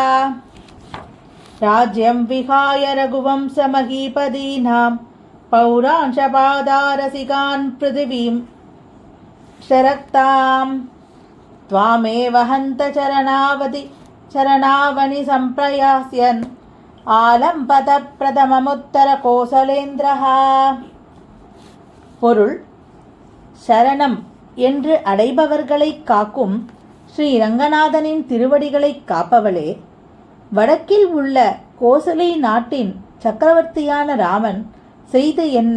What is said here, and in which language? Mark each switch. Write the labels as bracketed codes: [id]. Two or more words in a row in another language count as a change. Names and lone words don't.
[sa] राज्यं विहाय रघुवंशमहीपदीनां पौरांशपादारसिकान् पृथिवीं शरक्तां त्वामेव हन्त चरणावनि सम्प्रयास्यन् आलम्पत प्रथममुत्तरकोसलेन्द्रः. [ta] பொருள்: சரணம் என்று அடைபவர்களை காக்கும் ஸ்ரீ ரங்கநாதனின் திருவடிகளை காப்பவளே, வடக்கில் உள்ள கோசலை நாட்டின் சக்கரவர்த்தியான ராமன் செய்து என்ன?